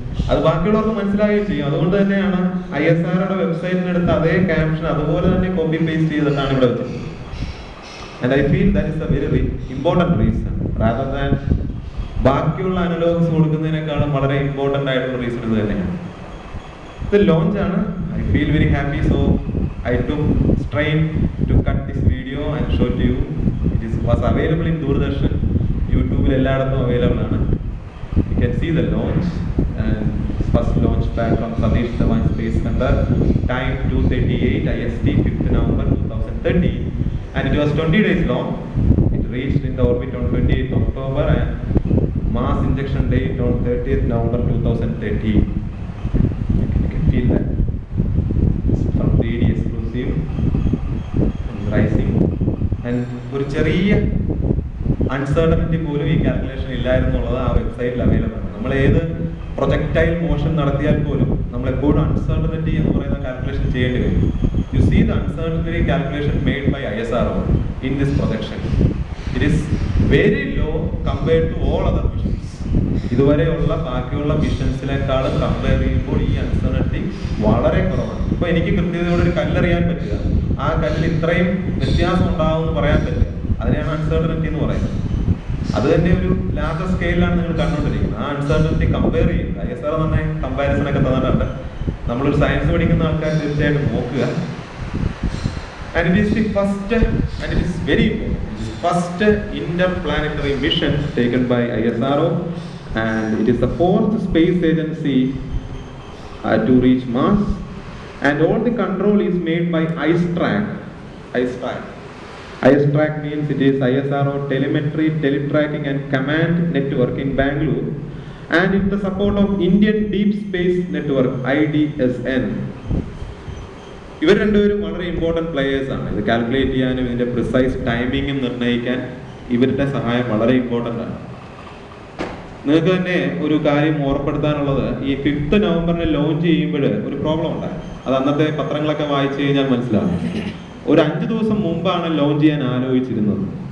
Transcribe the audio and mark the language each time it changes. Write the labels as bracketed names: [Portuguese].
[Malayalam] അത് ബാക്കിയുള്ളവർക്ക് മനസ്സിലാവുകയും ചെയ്യും. അതുകൊണ്ട് തന്നെയാണ് ISROയുടെ വെബ്സൈറ്റിനെടുത്ത് അതേ ക്യാപ്ഷൻ അതുപോലെ തന്നെ കോപ്പി പേസ്റ്റ് ചെയ്തിട്ടാണ് ഇവിടെ വെച്ചത്. [English] And I feel that is a very important reason rather than [Malayalam] ബാക്കിയുള്ള അനലോഗ്സ് കൊടുക്കുന്നതിനേക്കാളും വളരെ ഇമ്പോർട്ടൻ്റ് ആയിട്ടുള്ള റീസൺ ഇത് തന്നെയാണ്. ഇത് ലോഞ്ചാണ്. [English] I feel very happy. So I took strain to cut this video and show to you. It was available in Doordarshan. [Malayalam] യൂട്യൂബിൽ എല്ലായിടത്തും available ആണ്. [English] You can see the launch and first launch pad from Satish Dhawan Space Center. Time 2:38 IST 5th November 2013 and it was 20 days long. It reached in the orbit on 28th October and mass injection date on 30th November 2013. You can feel that. It's from 3D exclusive and rising. [Malayalam] And ഒരു ചെറിയ uncertainty പോലും ഈ calculation ഇല്ലായിരുന്നുള്ളത് ആ വെബ്സൈറ്റിൽ available ആണ്. നമ്മൾ ഏത് projectile motion നടത്തിയാൽ പോലും നമ്മൾ എപ്പോഴും അൺസർട്ടനിറ്റി എന്ന് പറയുന്ന കാൽക്കുലേഷൻ ചെയ്യേണ്ടി വരും. [English] You see the uncertainty calculation made by ISRO in this projection. It is very low compared to all other missions. [Malayalam] ഇതുവരെയുള്ള ബാക്കിയുള്ള മിഷൻസിനേക്കാളും കമ്പയർ ചെയ്യുമ്പോൾ ഈ അൺസർട്ടനിറ്റി വളരെ കുറവാണ്. ഇപ്പോൾ എനിക്ക് കൃത്യതയോടെ ഒരു കല്ലെറിയാൻ പറ്റുക, ആ കല്ലിൽ ഇത്രയും വ്യത്യാസം ഉണ്ടാകുമെന്ന് പറയാൻ പറ്റുക, അതിനെയാണ് അൺസർട്ടനിറ്റി എന്ന് പറയുന്നത്. അത് തന്നെ ഒരു ലാർജർ സ്കെയിലാണ് നിങ്ങൾ കണ്ടുകൊണ്ടിരിക്കുന്നത്. ആ അൺസർട്ടനിറ്റി കമ്പയർ ചെയ്യുക. ISRO തന്നെ കമ്പാരിസൺ ഒക്കെ തന്നിട്ടുണ്ട്. നമ്മളൊരു സയൻസ് പഠിക്കുന്ന ആൾക്കാർ തീർച്ചയായിട്ടും നോക്കുക. [English] And it is the first, and it is very important, it is first interplanetary mission taken by ISRO, and it is the 4th space agency to reach Mars, and all the control is made by IceTrack. IceTrack means it is ISRO telemetry, teletracking and command network in Bangalore, and with the support of Indian Deep Space Network IDSN. [Malayalam] ഇവർ രണ്ടുപേരും വളരെ important players ആണ്. ഇത് calculate ചെയ്യാനും ഇതിൻ്റെ precise ടൈമിങ്ങും നിർണ്ണയിക്കാൻ ഇവരുടെ സഹായം വളരെ ഇമ്പോർട്ടൻ്റ് ആണ്. നിങ്ങൾക്ക് തന്നെ ഒരു കാര്യം ഓർപ്പെടുത്താനുള്ളത്, ഈ 5th നവംബറിന് ലോഞ്ച് ചെയ്യുമ്പോൾ ഒരു പ്രോബ്ലം ഉണ്ടായി. അത് അന്നത്തെ പത്രങ്ങളൊക്കെ വായിച്ചു കഴിഞ്ഞാൽ മനസ്സിലാവും. ഒരു 5 ദിവസം മുമ്പാണ് ലോഞ്ച് ചെയ്യാൻ ആലോചിച്ചിരുന്നത്.